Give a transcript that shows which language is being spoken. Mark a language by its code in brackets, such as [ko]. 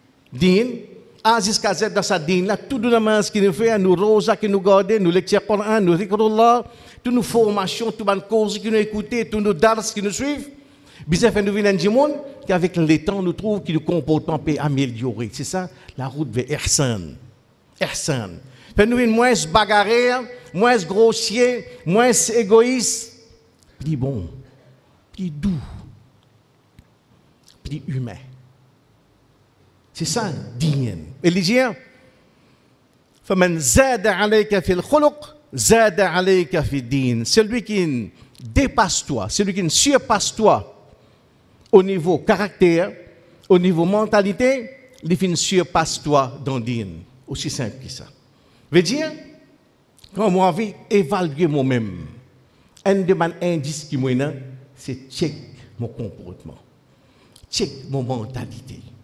[fr] Din, Aziz Kazet dans sa din, là, tout le namaz qui nous fait, nous rosa qui nous garde, nous lecture Coran, nous zikrullah, toutes nos formations, toutes nos causes qui nous écoutent, tous nos dars qui nous suivent, bizarre fait nous venir du monde, qu'avec le temps, nous trouvons que le comportement peut améliorer. C'est ça, la route vers Ihsan. Ihsan. Fait nous venir moins bagarré, moins grossier, moins égoïste, plus bon, plus doux, plus humain. C'est ça, digne. Et les gens, [ar] فَمَنْ زَادَ عَلَيْكَ فِي الْخُلُقِ زَادَ عَلَيْكَ فِي الدِّينِ. [fr] Celui qui dépasse toi, celui qui surpasse toi au niveau caractère, au niveau mentalité, il surpasse toi dans le din. Aussi simple que ça. Veut dire, quand moi envie évaluer moi-même, un de mes indices qui moi c'est check mon comportement, check mon mentalité.